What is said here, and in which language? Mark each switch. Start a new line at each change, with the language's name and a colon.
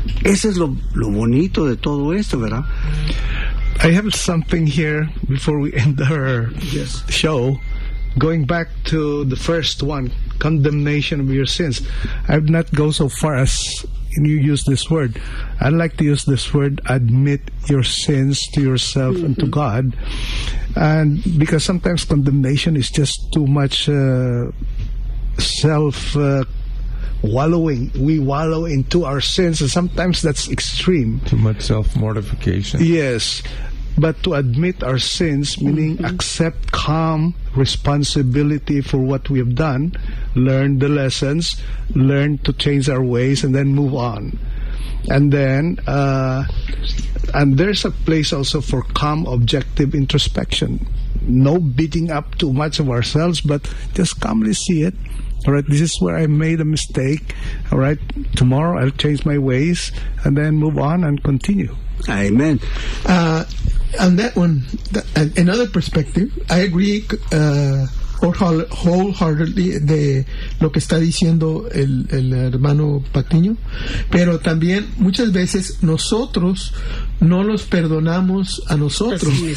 Spanish: Ese es lo bonito de todo esto, ¿verdad?
English: I have something here before we end our show. Going back to the first one, condemnation of your sins. I would not go so far as you use this word. I'd like to use this word, admit your sins to yourself and to God. And because sometimes condemnation is just too much self-wallowing. We wallow into our sins, and sometimes that's extreme. Too much self-mortification. Yes. But to admit our sins, meaning accept calm responsibility for what we have done, learn the lessons, learn to change our ways, and then move on. And then, and there's a place also for calm objective introspection. No beating up too much of ourselves, but just calmly see it. All right, this is where I made a mistake. All right, tomorrow I'll change my ways, and then move on and continue. Amen. On that one, another perspective, I agree wholeheartedly de lo que está diciendo el hermano Patiño, pero también muchas veces nosotros no los perdonamos a nosotros.